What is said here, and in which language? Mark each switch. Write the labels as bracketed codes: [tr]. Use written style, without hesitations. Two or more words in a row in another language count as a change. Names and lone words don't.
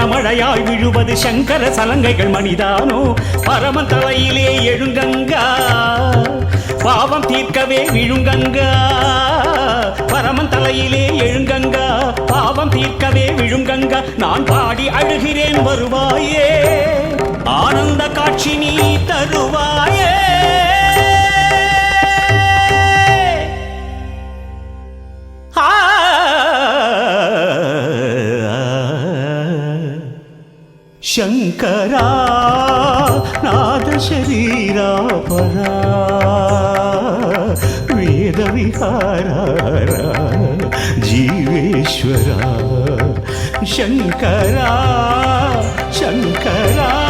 [ta] மழையாய் விழுவது சங்கர சலங்கைகள் மணிதானோ பரமன் தலையிலே எழுங்கங்கா பாவம் தீர்க்கவே விழுங்கங்கா பரமன் தலையிலே எழுங்கங்கா பாவம் தீர்க்கவே விழுங்கங்கா நான் பாடி அழுகிறேன் வருவாயே ஆனந்த காட்சி நீ தருவாயே [sa] ಶಂಕರಾ ನಾದ ಶರೀರ ಪರಾ ವೇದ ವಿಹಾರ ಜೀವೇಶ್ವರ ಶಂಕರಾ ಶಂಕರಾ